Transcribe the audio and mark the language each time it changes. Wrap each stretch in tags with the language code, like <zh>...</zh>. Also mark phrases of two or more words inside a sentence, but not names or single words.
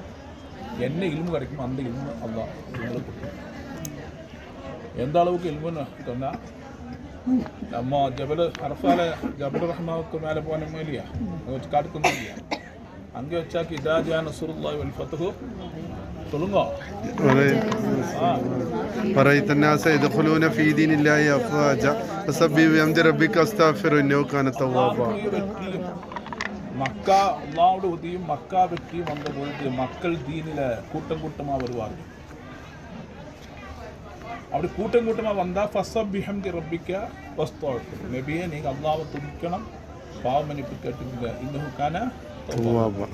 <ta>என்ன இல்மு கிடைக்குமோ அந்த இல்மு அல்லாஹ் இவங்களுக்கு கொடுத்தது. எந்த அளவுக்கு இல்முன்னு சொன்னால், நம்ம ஜபல் அரஃபால ஜபல் ரஹ்மாவுக்கு மேலே போனோமோ இல்லையா, அங்கே வச்சு காட்டுக்கணும் இல்லையா, அங்கே வச்சாக்கி</ta> <ar>إذا جاء نصر الله والفتح</ar> <ta>சொல்லுங்க.</ta> <ar>رأيت الناس يدخلون في دين الله أفواجا فسبح بحمد ربك واستغفره إنه كان توابا.</ar> <ta>மக்கா அல்லாஹ்வோட உதவியும் மக்கா வெற்றியும் வந்த பொழுது மக்கள் தீனில் கூட்டம் கூட்டமாக வருவார்கள். அப்படி கூட்டம் கூட்டமாக வந்தால்</ta> <ar>فسبح بحمد ربك واستغفر,</ar> <ta>நபியே நீங்கள் அல்லாஹ்வை துதிக்கணும், பாவ மன்னிப்பு கேட்டுங்க,</ta> <ar>إنه كان توابا.</ar>